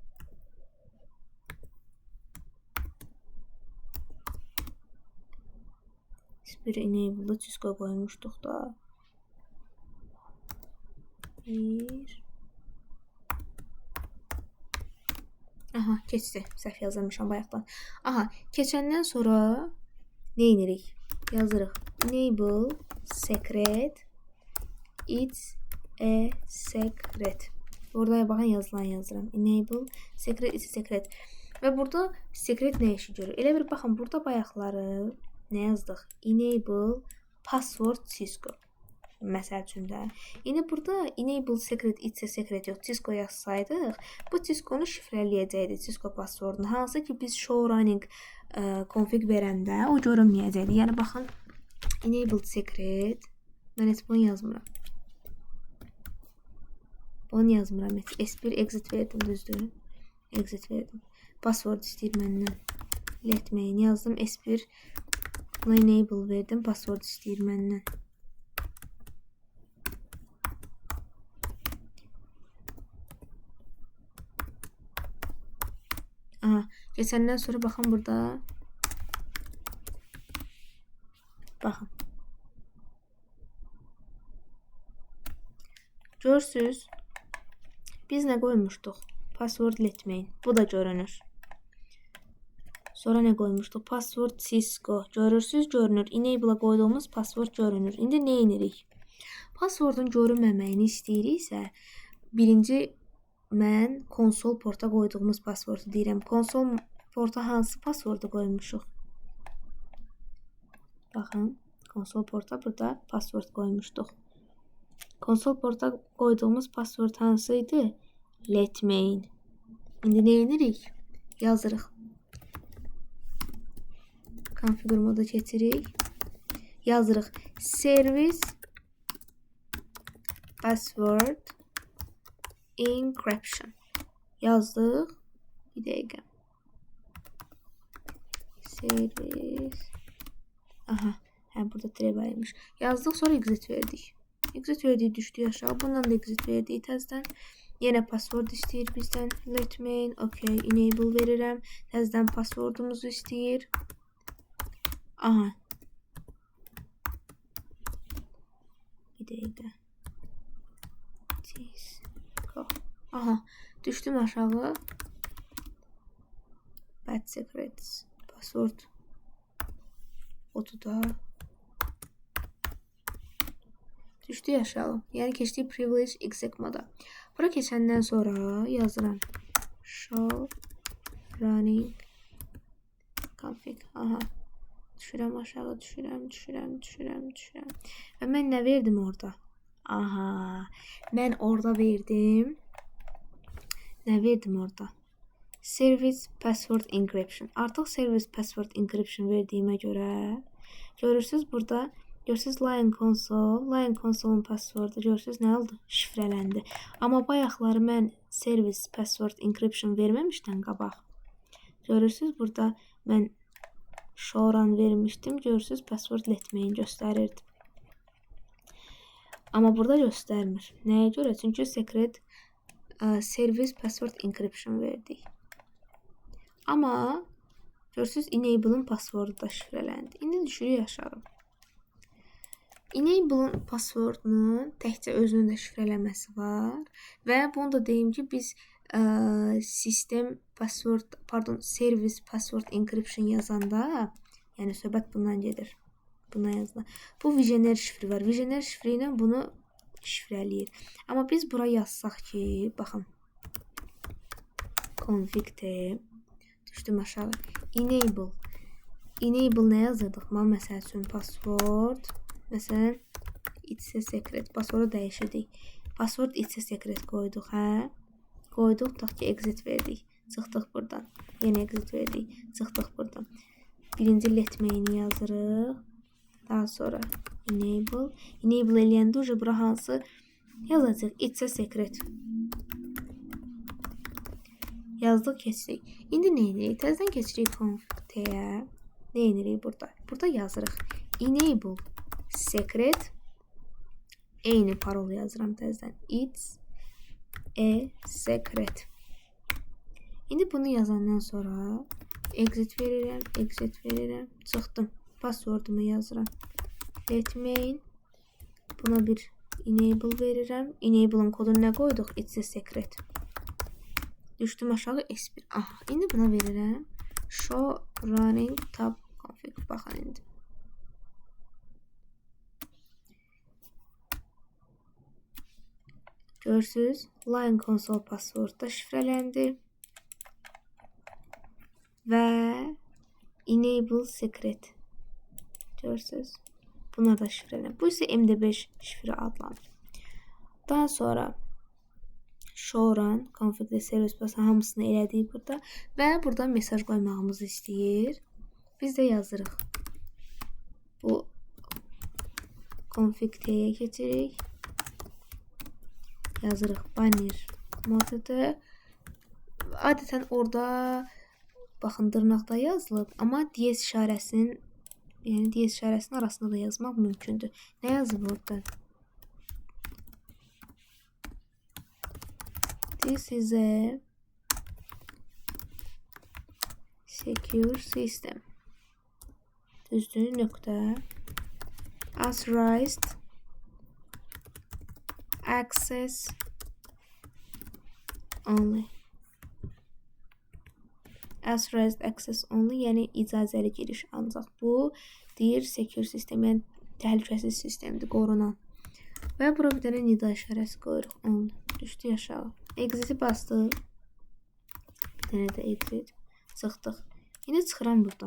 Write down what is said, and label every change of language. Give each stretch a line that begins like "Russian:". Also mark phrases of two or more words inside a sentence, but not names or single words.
Azerbaijani: S1 enable'da Cisco qoymuşduq da. Aha, keçdi. Səhv yazırmışam bayaqdan. Aha, keçəndən sonra nə edirik? Yazırıq.
English: Enable secret. It's a secret.
Azerbaijani: Orada baxın yazılan yazıram.
English: Enable secret. It's a secret.
Azerbaijani: Və burada secret nə işi görür? Elə bir baxın burada bayaqları nə yazdıq?
English: Enable password
Azerbaijani: Cisco. Məsəl üçün də. İndi burada
English: enable secret, it's a secret
Azerbaijani: yox, Cisco yazsaydıq, bu Cisco-nu şifrələyəcəkdi, Cisco passwordunu. Hansı ki biz
English: show running config
Azerbaijani: verəndə o görünməyəcəkdi. Yəni baxın,
English: enable secret,
Azerbaijani: mən heç bunu yazmıram. Bunu yazmıram. S1 exit verdim, düzdür. Exit verdim. Password istəyir məndən.
English: Let main
Azerbaijani: yazdım. S1 enable verdim. Password istəyir məndən. Aha, keçəndən sonra baxın burada. Baxın. Görürsünüz. Biz nə qoymuşduq?
English: Password let main.
Azerbaijani: Bu da görünür. Sonra nə qoymuşduq? Password Cisco. Görürsünüz, görünür. Enable-a qoyduğumuz password görünür. İndi nə edirik? Passwordun görünməməyini istəyiriksə, birinci mən konsol porta qoyduğumuz passwordu deyirəm. Konsol porta hansı passwordu qoymuşuq? Baxın, konsol porta burada password qoymuşduq. Konsol porta qoyduğumuz password hansıydı?
English: Let main.
Azerbaijani: İndi nə edirik? Yazırıq. Configure moda keçirik. Yazırıq.
English: Service password encryption.
Azerbaijani: Yazdıq. Bir dəqiqə. Service. Aha. Burada trebəymiş. Yazdıq, sonra exit verdik. Exit verdik, düşdük aşağı. Bundan da exit verdik təzdən. Yenə password istəyir bizdən.
English: Let main. Okay. Enable verirəm.
Azerbaijani: Təzdən passwordumuzu istəyir. Aha. Bir dəqiqə. Aha. Düşdüm aşağı.
English: Bad secrets. Password.
Azerbaijani: Otu da. Düşdük aşağı. Yəni keçdik
English: privilege exec
Azerbaijani: moda. Bura keçəndən sonra yazıram.
English: Show running config.
Azerbaijani: Aha. Düşürəm aşağı, düşürəm. Və mən nə verdim orada? Aha. Mən orada verdim. Nə verdim orada?
English: Service password encryption.
Azerbaijani: Artıq
English: service password encryption
Azerbaijani: verdiyimə görə görürsünüz burada. Görürsünüz Lion Console. Lion Console'un passwordu görürsünüz nə oldu? Şifrələndi. Amma bayaqları mən
English: service password encryption
Azerbaijani: verməmişdən qabaq. Görürsünüz burada mən showrun vermişdim. Görürsünüz password letməyin göstərirdi. Amma burada göstərmir. Nəyə görə? Çünki
English: secret service password encryption
Azerbaijani: verdik. Amma görürsünüz enable'ın passwordu da şifrələndi. İndi düşürük aşağı. Enable'ın passwordunun təkcə özünün də şifrələməsi var və bunu da deyim ki, biz
English: service password encryption
Azerbaijani: yazanda, yəni söhbət bundan gedir. Buna yazılan. Bu visioner şifri var. Visioner şifri ilə bunu şifrələyir. Amma biz bura yazsaq ki, baxın. Config-də düşdüm aşağı. Enable enable nə yazırdıq? Məsəl üçün password, məsələn
English: it's a secret.
Azerbaijani: Passwordu dəyişirdik.
English: Password it's a secret
Azerbaijani: qoyduq, hə? Qoyduq, tutaq ki, exit verdik. Çıxdıq buradan. Yenə exit verdik. Çıxdıq buradan. Birinci
English: let main'i
Azerbaijani: yazırıq. Daha sonra enable. Enable eləyəndə uca bura hansı yazacaq?
English: It's a secret.
Azerbaijani: Yazdıq, keçirik. İndi nə edirik? Təzədən keçirik config-yə. Nə edirik burada? Burada yazırıq.
English: Enable secret.
Azerbaijani: Eyni parol yazıram təzədən.
English: It's a secret.
Azerbaijani: İndi bunu yazandan sonra exit verirəm, exit verirəm. Çıxdım. Passwordumu yazıram.
English: Let main.
Azerbaijani: Buna bir enable verirəm. Enable'ın kodunu nə qoyduq?
English: It's a secret.
Azerbaijani: Düşdüm aşağı S1. Aha, indi buna verirəm.
English: Show running tab config.
Azerbaijani: Baxın indi. Görürsünüz,
English: line console password
Azerbaijani: da şifrələndi. Və
English: enable secret.
Azerbaijani: Görürsünüz, buna da şifrələnir. Bu isə MD5 şifrə adlanır. Daha sonra
English: show run config-
Azerbaijani: də service basa hamısını elədik burada və burada mesaj qoymağımızı istəyir. Biz də yazırıq. Bu config-dəyə keçirik. Yazırıq banner metodu. Adətən orada baxın dırnaqda yazılıb, amma DS işarəsinin DS işarəsinin arasında da yazmaq mümkündür. Nə yazıb orada?
English: This is a secure system.
Azerbaijani: Düzdür, nöqtə.
English: Authorized access only. Authorized access only,
Azerbaijani: yəni icazəli giriş ancaq. Bu deyir secure sistem, yəni təhlükəsiz sistemdir, qorunan. Və bura bir dənə nida işarəsi qoyuruq. Only. Düşdük aşağı. Exit'i bastıq. Bir dənə də exit. Çıxdıq. İndi çıxıram buradan.